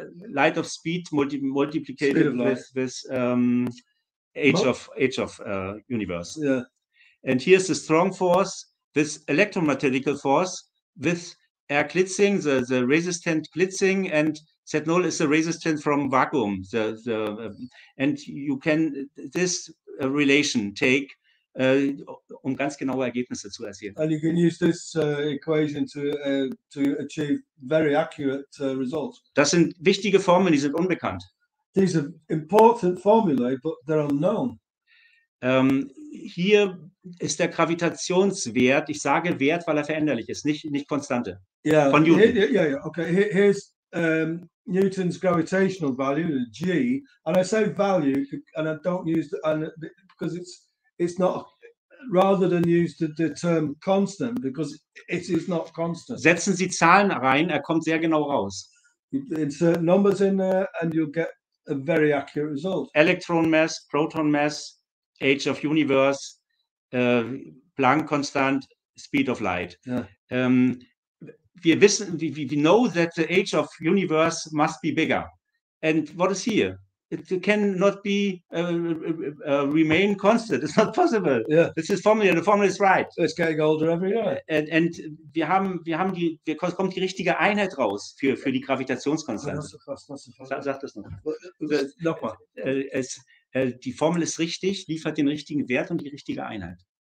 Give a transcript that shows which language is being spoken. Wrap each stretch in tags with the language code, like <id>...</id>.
<en>Light of speed multiplied with age of universe. Yeah. And here's the strong force, this electromagnetical force with air blitzing, the resistant blitzing, and Z0 is the resistance from vacuum. And you can this relation take</en> <de>ganz genaue Ergebnisse zu erzielen.</de> <en>And you can use this equation to achieve very accurate results.</en> <de>Das sind wichtige Formeln, die sind unbekannt.</de> <en>These are important formulae, but they're unknown.</en> <de>Hier ist der Gravitationswert, ich sage Wert, weil er veränderlich ist, nicht Konstante.</de> <en>Yeah.</en> <de>Von Newton.</de> <en>Okay. Here's Newton's gravitational value, G, and I say value, and I don't use because it's not, rather than use the term constant, because it is not constant.</en> <de>Setzen Sie Zahlen rein, er kommt sehr genau raus.</de> <en>You insert numbers in there, and you'll get a very accurate result. Electron mass, proton mass, age of universe, Planck constant, speed of light. Yeah.</en> <de>Wir wissen,</de> <en>we know that the age of universe must be bigger. And what is here? It cannot be remain constant. It's not possible. Yeah. This is formula. The formula is right. It's getting older every year. And</en> <de>wir kommt die richtige Einheit raus für die Gravitationskonstante. Sag das noch. Nochmal. Die Formel ist richtig, liefert den richtigen Wert und die richtige Einheit.</de>